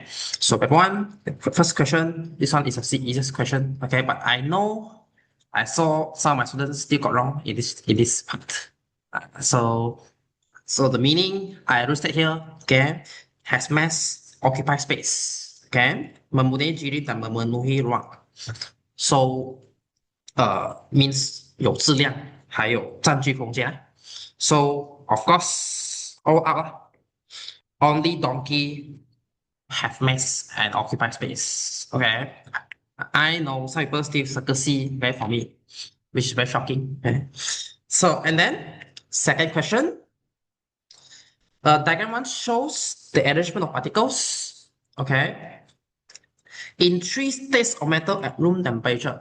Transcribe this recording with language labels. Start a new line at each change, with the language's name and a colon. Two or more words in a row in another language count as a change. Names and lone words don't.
English: So paper 1, first question, this one is the easiest question. Okay, but I know I saw some of my students still got wrong in this part. So the meaning I listed here, okay, has mass, occupy space,
Malay: okay, memenuhi diri dan memenuhi ruang.
English: So means
Chinese: 有质量，还有占据空间。
English: So of course, all out, only donkey have mass and occupy space. Okay, I know some people still circle C very for me, which is very shocking. Okay. So and then second question. Diagram 1 shows the arrangement of particles, okay, in 3 states of matter at room temperature.